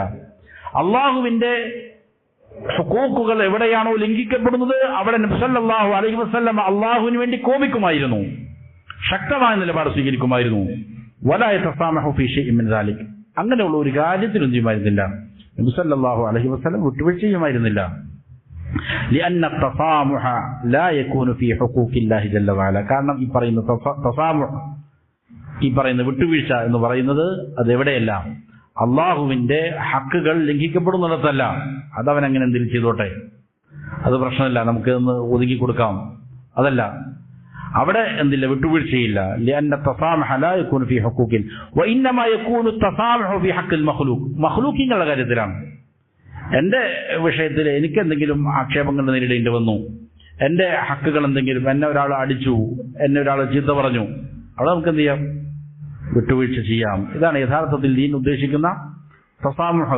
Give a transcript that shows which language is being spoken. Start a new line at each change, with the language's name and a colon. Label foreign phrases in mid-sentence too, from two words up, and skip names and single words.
Malayalam: അള്ളാഹുവിന്റെ ഹുഖൂഖുകൾ എവിടെയാണോ ലംഘിക്കപ്പെടുന്നത് അവിടെ നബി
Arabic: صلى الله عليه وسلم
Malayalam: അള്ളാഹുവിന് വേണ്ടി കോപിക്കുമായിരുന്നു, ശക്തമായ നിലപാട് സ്വീകരിക്കുമായിരുന്നു.
Arabic: ولا يتسامح في شيء من ذلك,
Malayalam: അങ്ങനെയുള്ള ഒരു കാര്യത്തിലും ചെയ്യുമായിരുന്നില്ല. നബി
Arabic: صلى الله عليه وسلم
Malayalam: വിട്ടുവീഴ്ച ചെയ്യുമായിരുന്നില്ല.
Arabic: لأن التسامح لا يكون في حقوق الله جل وعلا,
Malayalam: കാരണം ഈ പറയുന്ന തസാമുഹ്, ഈ പറയുന്ന വിട്ടുവീഴ്ച എന്ന് പറയുന്നത് അതെവിടെയല്ല, അള്ളാഹുവിന്റെ ഹക്കുകൾ ലംഘിക്കപ്പെടുന്നിടത്തല്ല. അതവൻ അങ്ങനെ എന്തെങ്കിലും ചെയ്തോട്ടെ, അത് പ്രശ്നമില്ല, നമുക്ക് ഒന്ന് ഒതുക്കി കൊടുക്കാം, അതല്ല. അവിടെ എന്തില്ല, വിട്ടുവീഴ്ചയില്ല.
Arabic: لأن التسامح لا يكون في حقوق وإنما يكون التسامح في حق المخلوق,
Malayalam: മഖ്ലൂഖിങ്ങളുടെ കാര്യത്തിലാണ്. എൻ്റെ വിഷയത്തിൽ എനിക്ക് എന്തെങ്കിലും ആക്ഷേപങ്ങൾ നേരിടേണ്ടി വന്നു, എൻ്റെ ഹക്കുകൾ എന്തെങ്കിലും, എന്നെ ഒരാൾ അടിച്ചു, എന്നെ ഒരാൾ ചീത്ത പറഞ്ഞു, അവിടെ നമുക്ക് എന്ത് ചെയ്യാം, വിട്ടുവീഴ്ച ചെയ്യാം. ഇതാണ് യഥാർത്ഥത്തിൽ ദീൻ ഉദ്ദേശിക്കുന്ന തസാമുഹ്.